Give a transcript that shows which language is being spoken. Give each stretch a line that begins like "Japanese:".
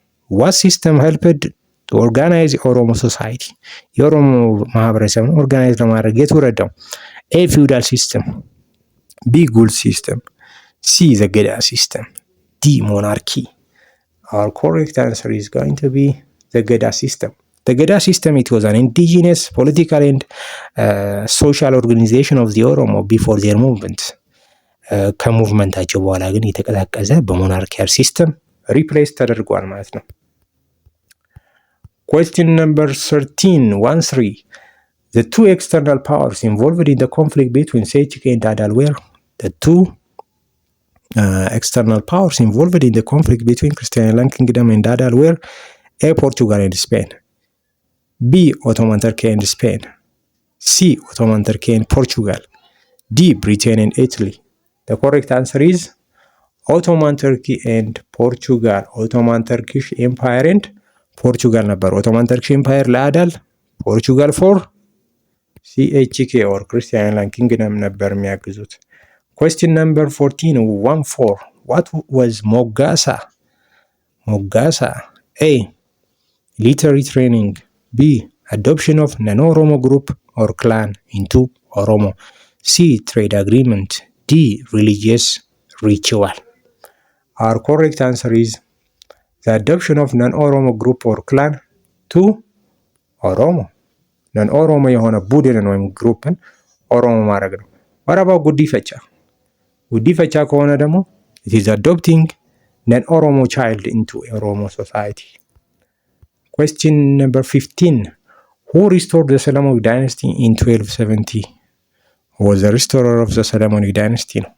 English: What system helped to organize ኦሮሞ ሶሳይቲ?
Amharic: የኦሮሞ ማህበረሰብን ኦርጋናይዝ ለማድረግ የተረዳው? ኤ ፊውዳል ሲስተም። ቢ ጉልት ሲስተም። ሲ ዘገዳ ሲስተም። ዲ ሞናርኪ።
English: Our correct answer is going to be the Geda system. The Geda system, it was an indigenous political and social organization of the Oromo before their movement.
Amharic: ከሙቭመንታቸው በኋላ ግን የተቀላቀዘ በሞናርኪያል ሲስተም ሪፕሌስ ተደርጓል ማለት ነው።
English: Question number 13. The two external powers involved in the conflict between Seljuk and Adal were? The two external powers involved in the conflict between Christian kingdom and Adal were? A Portugal and Spain. B Ottoman Turkey and Spain. C Ottoman Turkey and Portugal. D Britain and Italy. The correct answer is Ottoman Turkey and Portugal. Ottoman Turkish Empire and Portugal ነበር። Ottoman Turkish Empire ለአዳል፣ Portugal for CHK or Christian kingdom
Amharic: ነበር የሚያግዙት።
English: Question number 14. What was Mogasa? ሞጋሳ። A. Military training. B. Adoption of non-Oromo group or clan into Oromo. C. Trade agreement. D. Religious ritual. Our correct answer is the adoption of non-Oromo group or clan to Oromo.
Amharic: non-Oromo የሆነ ቡድንን ወይም ግሩፕን ኦሮሞ ማድረግ ነው።
English: what about
Amharic: ጉዲፈቻ?
English: ጉዲፈቻ
Amharic: ከሆነ ደግሞ
English: it is adopting non-Oromo child into Oromo society. Question number 15. Who restored the Solomonic dynasty in 1270? Who was the restorer of the Solomonic dynasty?